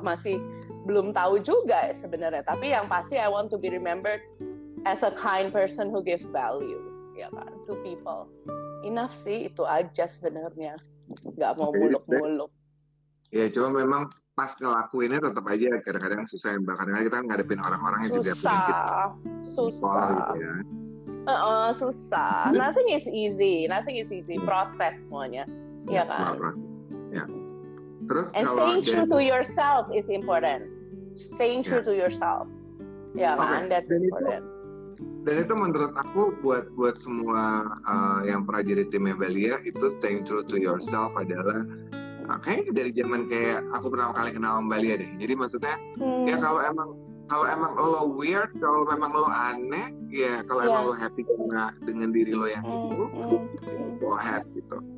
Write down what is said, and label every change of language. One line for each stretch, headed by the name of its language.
Indonesian: Masih belum tahu juga sebenarnya. Tapi yang pasti
English: I want to be remembered as a kind person who gives value,
Indonesian: ya kan,
English: to people.
Indonesian: Enough sih, itu aja sebenarnya. Nggak mau muluk-muluk. Ya, cuma memang pas ngelakuinnya tetap aja kadang-kadang susah. Kadang-kadang kita ngadepin orang-orang yang juga penyakit. Susah. Gitu ya. Susah.
English: Nothing is easy.
Indonesian: Proses semuanya, ya kan. Ya. Terus
English: and staying true to yourself is important. Staying true to yourself,
Indonesian: ya kan,
English: that's important.
Indonesian: Dan itu menurut aku buat semua yang pernah jadi timnya Balia, itu
English: staying true to yourself
Indonesian: adalah kayaknya dari zaman kayak aku pertama kali kenal Balia deh. Jadi maksudnya ya kalau emang lo weird, kalau memang lo aneh, ya kalau emang lo happy dengan diri lo yang itu,
English: go ahead
Indonesian: gitu.